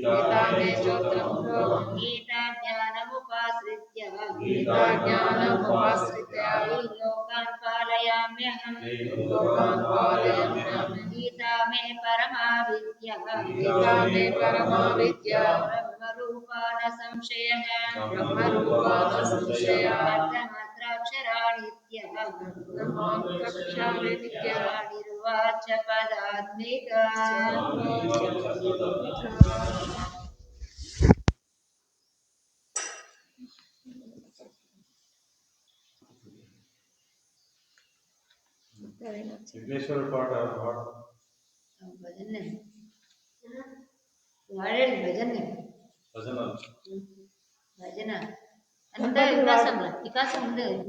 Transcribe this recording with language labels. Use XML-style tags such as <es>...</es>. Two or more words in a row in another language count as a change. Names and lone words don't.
<sa>गीता ज्ञानमुपाश्रित्य लोकान् पालयाम्यहम् गीता मे परमा विद्या ब्रह्मरूपा न संशयः निर्वाच पदात्मिका</sa> <te>విఘ్నేశ్వర పాట భజన వాడేది భజన అంతా వికాసం ఉంది</te>